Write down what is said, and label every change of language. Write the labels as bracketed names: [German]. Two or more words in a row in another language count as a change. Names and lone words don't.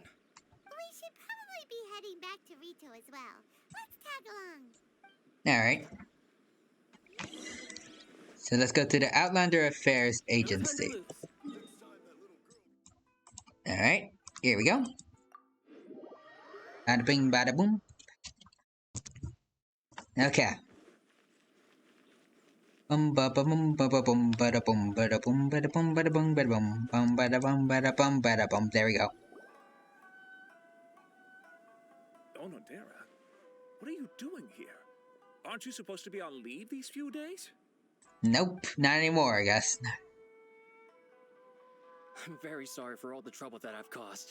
[English] We should probably be heading back to Rito as well. Let's tag along. Alright. So let's go to the Outlander Affairs Agency. Alright, here we go. Bada bing, bada boom. Okay. Ba ba bum ba ba bum bada bum bada bum bada bum bada bum bada bum bada bum bada bum bada bum. There we go. Onodera, what are you doing here? Aren't you supposed to be on leave these few days? Nope, not anymore, I guess. I'm very sorry for all the trouble that I've caused.